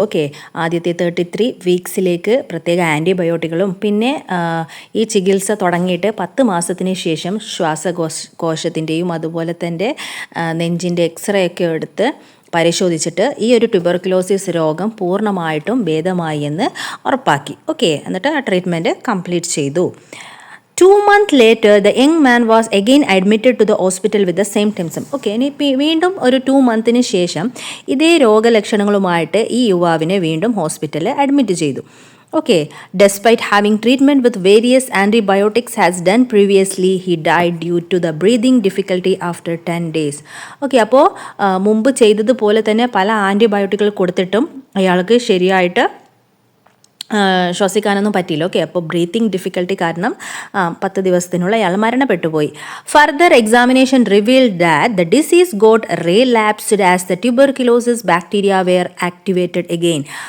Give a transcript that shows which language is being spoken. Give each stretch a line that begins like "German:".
Malayalam: Okay, ആദ്യത്തെ 33 വീക്സിലേക്ക് പ്രത്യേക ആൻറ്റിബയോട്ടിക്കുകളും പിന്നെ ഈ ചികിത്സ തുടങ്ങിയിട്ട് 10 മാസത്തിന് ശേഷം ശ്വാസകോശത്തിൻ്റെയും അതുപോലെ തന്നെ നെഞ്ചിൻ്റെ എക്സ്റേ ഒക്കെ എടുത്ത് പരിശോധിച്ചിട്ട് ഈ ഒരു ട്യൂബർക്കുലോസിസ് രോഗം പൂർണ്ണമായിട്ടും ഭേദമായി എന്ന് ഉറപ്പാക്കി. ഓക്കെ, എന്നിട്ട് ആ ട്രീറ്റ്മെൻറ്റ് കംപ്ലീറ്റ് ചെയ്തു.
English: 2 months later, the young man was again admitted to the hospital with the same symptoms.
Malayalam: Okay, ഇനി വീണ്ടും ഒരു 2 months ശേഷം ഇതേ രോഗലക്ഷണങ്ങളുമായിട്ട് ഈ യുവാവിനെ വീണ്ടും ഹോസ്പിറ്റലിൽ അഡ്മിറ്റ് ചെയ്തു.
English: Okay, despite having treatment with various antibiotics has done previously, he died due to the breathing difficulty after 10 days.
Malayalam: Okay, അപ്പോൾ മുമ്പ് ചെയ്തതുപോലെ തന്നെ പല ആൻറ്റിബയോട്ടിക്കുകൾ കൊടുത്തിട്ടും അയാൾക്ക് ശരിയായിട്ട് ശ്വസിക്കാനൊന്നും പറ്റിയില്ല. ഓക്കെ, അപ്പോൾ ബ്രീത്തിങ് ഡിഫിക്കൽട്ടി കാരണം 10 ദിവസത്തിനുള്ള അയാൾ മരണപ്പെട്ടുപോയി.
English: Further examination revealed that the disease got relapsed as the tuberculosis bacteria were activated again.